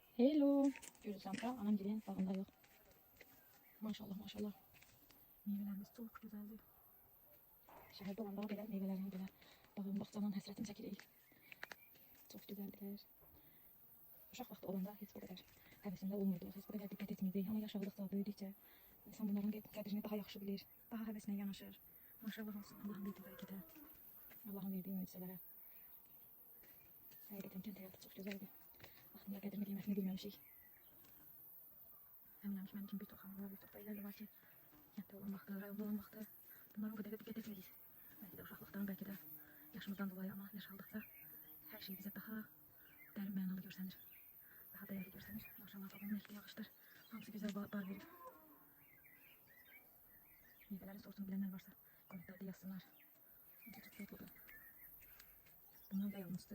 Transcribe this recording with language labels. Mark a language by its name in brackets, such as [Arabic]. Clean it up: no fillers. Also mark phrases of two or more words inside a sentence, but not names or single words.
[English] Hello. [Turkish] Görürsem de anam gelin bağında yok. Maşallah maşallah. Meyvelerimiz çok güzeldi. [Azerbaijani] Şehirde olan daha belə meyvelerin belə bağın bağçanın həsrətini çəkirik. [Turkish] Çok güzeldiler. [Azerbaijani] Uşaq vaxtı olanda heç bu qədər həvəsində olmurduq, heç bu qədər diqqət etmirdik. Ama yaşadıqca, böyüdükcə insan bunların qədrini daha yaxşı bilir, daha həvəsinə yanaşır. Maşallah olsun Allah'ın verdiği bərəkətə, Allah'ın verdiği möcüzələrə. Həqiqətən kənd həyatı çox gözəldir. Vaxtında qədrini qiymətini bilməmişik. Əminəm ki, mənim kimi bir çox xanımlar, bir çox bəylər də var ki, kənddə olan vaxtı, rayonda olan vaxtı bunlara o qədər də diqqət etmirik. Belki de uşaqlıqdan, belki de yaşımızdan dolayı, ama yaşaldıqca hər şey bizə daha dərin mənalı görsənir. Daha dəyərli görsənir. Maşallah babamın əkdiyi ağaçlar hamısı güzel bar verib. Meyvələrin sortunu bilənlər varsa kommentlərdə yazsınlar. Necə çox tatlıdır. Bundan da yalnızdı.